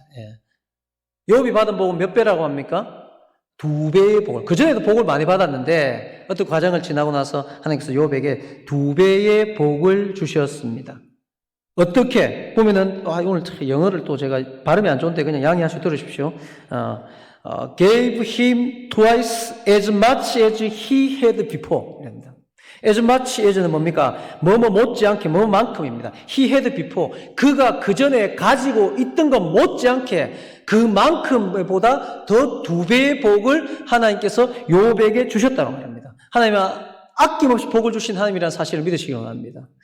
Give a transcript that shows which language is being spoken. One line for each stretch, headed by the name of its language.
Korean: 예. 욥이 받은 복은 몇 배라고 합니까? 2배의 복을. 그전에도 복을 많이 받았는데 어떤 과정을 지나고 나서 하나님께서 욥에게 2배의 복을 주셨습니다. 어떻게 보면은 오늘 영어를 또 제가 발음이 안 좋은데 그냥 양해하시고 들으십시오.
English: gave him twice as much as he had before.
Korean: 이랍니다.
English: as much as
Korean: 는 뭡니까? 뭐뭐 못지않게 뭐만큼입니다.
English: He had before.
Korean: 그가 그 전에 가지고 있던 것 못지않게 그만큼보다 더 2배의 복을 하나님께서 요백에 주셨다고 말합니다. 하나님은 아낌없이 복을 주신 하나님이라는 사실을 믿으시기 원합니다.